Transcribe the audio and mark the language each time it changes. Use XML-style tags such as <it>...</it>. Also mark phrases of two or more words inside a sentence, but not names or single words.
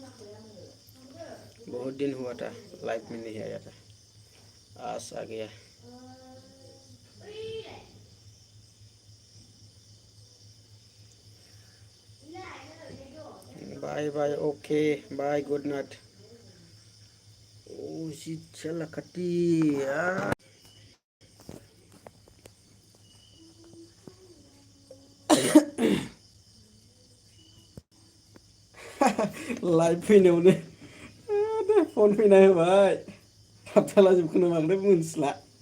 <hi>बहुत दिन हुआ था लाइव में नहीं आया था, आज आ गया।</hi> <en>bye bye, ok bye, good night.</en> <hi>ओ जी चला कटी यार।</hi> <brx>लाइभ फैनायावनो फन फैना होबाय, थाबथाला जोबखोना माखो मोनथिला।</brx>